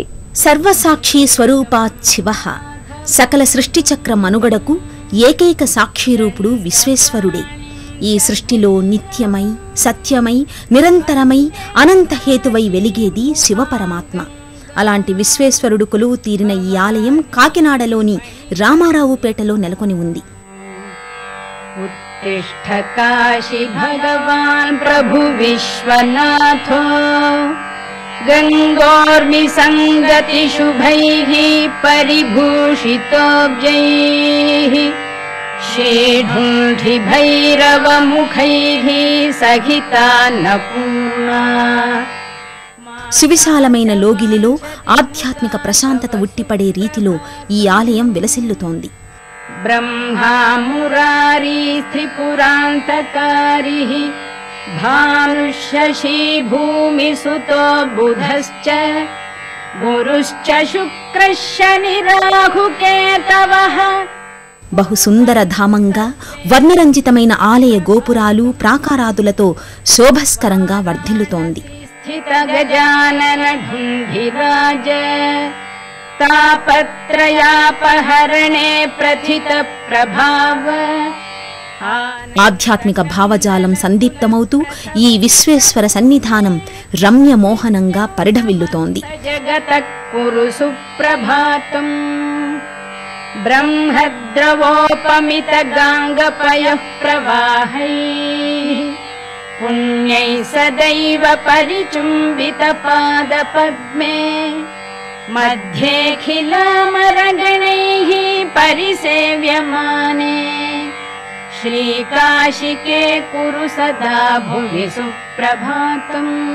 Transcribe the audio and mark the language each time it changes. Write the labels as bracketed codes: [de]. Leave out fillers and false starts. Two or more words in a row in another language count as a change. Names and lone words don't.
[te] సర్వసాక్షి స్వరూపాత్ శివః, సకల సృష్టి చక్ర మనుగడకు ఏకైక సాక్షిరూపుడు విశ్వేశ్వరుడే. ఈ సృష్టిలో నిత్యమై, సత్యమై, నిరంతరమై, అనంతహేతువై వెలిగేది శివపరమాత్మ. అలాంటి విశ్వేశ్వరుడు కొలువు తీరిన ఈ ఆలయం కాకినాడలోని రామారావుపేటలో నెలకొని ఉంది. [sa] उत्तिष्ठ काशी भगवान् प्रभु विश्वनाथो, गंगोर्मि संगति शुभैः परिभूषितोऽब्जैः, शेढुण्ठि भैरव मुखैः सहितान्नपूर्णा. [te] సువిశాలమైన లోగిలిలో ఆధ్యాత్మిక ప్రశాంతత ఉట్టిపడే రీతిలో ఈ ఆలయం విలసిల్లుతోంది. [sa] ब्रह्मा मुरारी त्रिपुरान्तकारिः, भानुशशी भूमिसुतो बुधश्च, गुरुश्च शुक्रः शनिराहुकेतवः. [te] బహుసుందర ధామంగా వర్ణరంజితమైన ఆలయ గోపురాలు ప్రాకారాదులతో శోభస్కరంగా వర్ధిల్లుతోంది. [sa] स्थित गजानन ढुण्ढिराज, तापत्रयापहरणे प्रथित प्रभाव. [te] ఆధ్యాత్మిక భావజాలం సందీప్తమవుతూ ఈ విశ్వేశ్వర సన్నిధానం రమ్యమోహనంగా పరిఢవిల్లుతోంది. [sa] జగత కురు సుప్రభాతం, బ్రహ్మద్రవోపమిత గాంగపయః ప్రవాహైః, పుణ్యై సదైవ పరిచుంబిత పాద పద్మే, మధ్యేఖిలామరగణైః పరిసేవ్యమానే, శ్రీకాశికే కురు సదా భువి సుప్రభాతం.